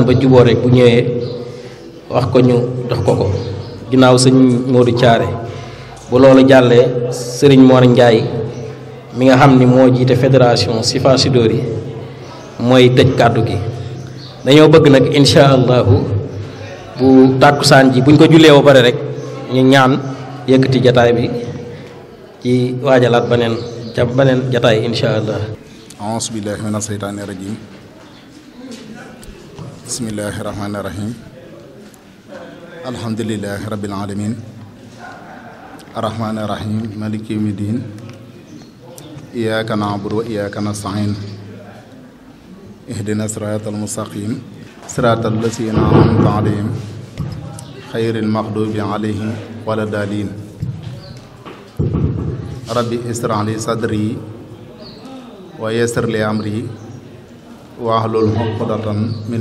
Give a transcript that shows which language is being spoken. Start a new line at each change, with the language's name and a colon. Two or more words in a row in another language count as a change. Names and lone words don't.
Wolof: ba juboo rek bu ñëwee wax ko ñu jox ko ginnaaw sëñ Moodu Caare bu loolu jàllee sëriñ Mor Njaay mi nga xam ni moo jiite fédération Chifa Soudour yi mooy tëj kàddu gi dañoo bëgg nag
Arabic: إن شاء الله
Wolof: bu tàkkusaan ji buñ ko jullee ba pare rek ñu ñaan yëkkati jataay bi ci waajalaat beneen jataay
Arabic: إن شاء الله. أعوذ بالله من الشيطان الرجيم بسم الله الرحمن الرحيم. الحمد لله رب العالمين. الرحمن الرحيم مالك يوم الدين. إياك نعبد وإياك نستعين. اهدنا الصراط المستقيم. صراط الذين أنعمت عليهم غير المغضوب عليهم ولا الضالين. رب اشرح لي صدري ويسر لي أمري واحلل عقدة من